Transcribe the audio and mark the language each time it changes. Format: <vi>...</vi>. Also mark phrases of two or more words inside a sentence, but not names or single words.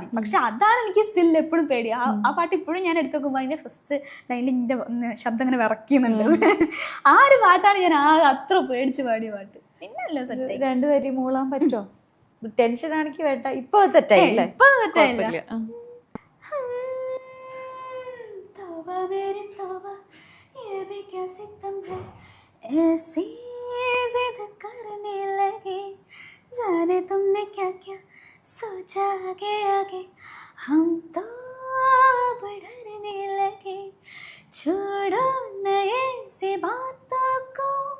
<ml>പക്ഷെ അതാണ് എനിക്ക് സ്റ്റിൽ എപ്പോഴും പേടി. ആ പാട്ട് ഇപ്പോഴും ഞാൻ എടുത്തു നോക്കുമ്പോൾ അതിന്റെ</ml> <en>first line</en> <ml>എൻ്റെ ശബ്ദം ഇങ്ങനെ വിറയ്ക്കുന്നുണ്ട്. ആ ഒരു പാട്ടാണ് ഞാൻ അത്ര പേടിച്ച് പാടിയ പാട്ട്. പിന്നെ അല്ല സെറ്റ് 2 വരി മൂളാൻ പറ്റുമോ? ടെൻഷൻ ആണെങ്കിൽ വേണ്ട. ഇപ്പൊ സെറ്റായില്ലേ? ഇപ്പൊ സെറ്റായില്ല.</ml> <hi>ऐसी जिद करने लगे जाने तुमने क्या क्या सोचा आगे हम तो बढ़ने लगे छोड़ो नए से बातों को</hi>